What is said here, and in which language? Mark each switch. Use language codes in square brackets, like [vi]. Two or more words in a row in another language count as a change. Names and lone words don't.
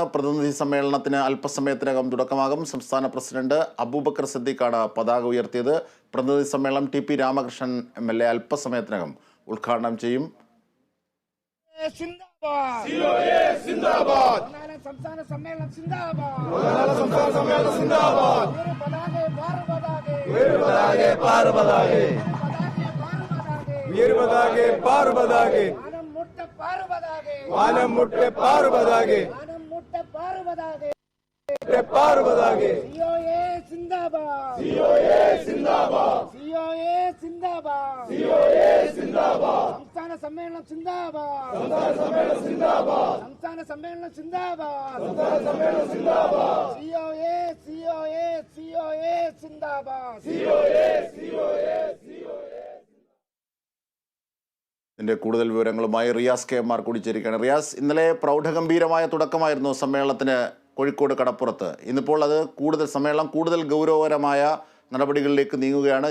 [ml] പ്രതിനിധി സമ്മേളനത്തിന് അല്പസമയത്തിനകം തുടക്കമാകും. സംസ്ഥാന പ്രസിഡന്റ് അബൂബക്കർ സിദ്ദീഖാണ് പതാക ഉയർത്തിയത്. പ്രതിനിധി സമ്മേളനം ടി.പി. രാമകൃഷ്ണൻ എം.എൽ.എ അല്പസമയത്തിനകം ഉദ്ഘാടനം ചെയ്യും. സംസ്ഥാന സമ്മേളനം സിന്ദാബാദ്. वानम मुट्टे पार बदागे सीओए जिंदाबाद സംസ്ഥാന സമ്മേളനം സിന്ദാബാദ് सीओए जिंदाबाद ഇതിന്റെ കൂടുതൽ വിവരങ്ങളുമായി റിയാസ് KM കൂടി ചേരുകയാണ്. റിയാസ്, ഇന്നലെ പ്രൗഢഗംഭീരമായ തുടക്കമായിരുന്നു സമ്മേളനത്തിന് കോഴിക്കോട് കടപ്പുറത്ത്. ഇന്നിപ്പോൾ അത് സമ്മേളനം കൂടുതൽ ഗൗരവകരമായ നടപടികളിലേക്ക് നീങ്ങുകയാണ്.